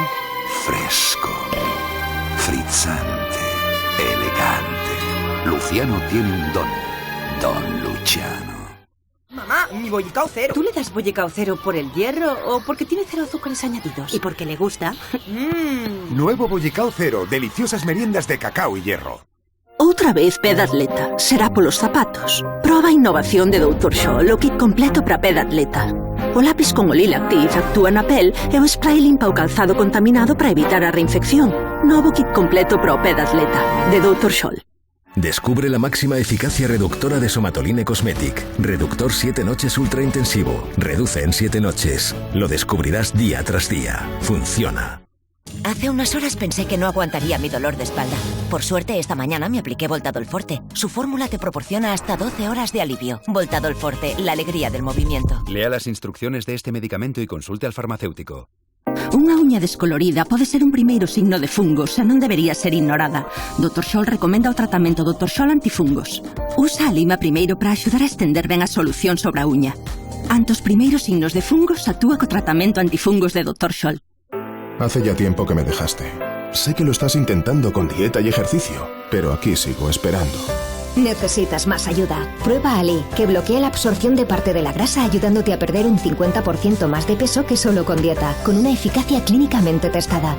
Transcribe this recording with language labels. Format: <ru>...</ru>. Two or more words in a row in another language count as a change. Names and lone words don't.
<es>Fresco, frizzante, elegante. Luciano tiene un don. Don Luciano. Mamá, mi bollicao cero. ¿Tú le das bollicao cero por el hierro o porque tiene 0 azúcares añadidos? ¿Y porque le gusta? Nuevo bollicao cero, deliciosas meriendas de cacao y hierro.</es> <gl>Outra vez pé de atleta, será polos zapatos. Proba a innovación de Dr. Scholl, o kit completo para pé de atleta. O lápis con o Lila Active actúa na pel e o spray limpa o calzado contaminado para evitar a reinfección. Novo kit completo para o pé de atleta, de Dr. Scholl.</gl> <es>Descubre la máxima eficacia reductora de Somatoline Cosmetic. Reductor 7 noches ultra intensivo. Reduce en 7 noches. Lo descubrirás día tras día. Funciona. Hace unas horas pensé que no aguantaría mi dolor de espalda. Por suerte, esta mañana me apliqué Voltadol Forte. Su fórmula te proporciona hasta 12 horas de alivio. Voltadol Forte, la alegría del movimiento. Lea las instrucciones de este medicamento y consulte al farmacéutico.</es> <gl>Unha uña descolorida pode ser un primeiro signo de fungos e non debería ser ignorada. Dr. Scholl recomenda o tratamento Dr. Scholl antifungos. Usa a lima primeiro para axudar a estender ben a solución sobre a uña. Ante os primeiros signos de fungos, actúa co tratamento antifungos de Dr. Scholl.</gl> <es>Hace ya tiempo que me dejaste. Sé que lo estás intentando con dieta y ejercicio, pero aquí sigo esperando. Necesitas más ayuda. Prueba Ali, que bloquea la absorción de parte de la grasa, ayudándote a perder un 50% más de peso que solo con dieta, con una eficacia clínicamente testada.</es>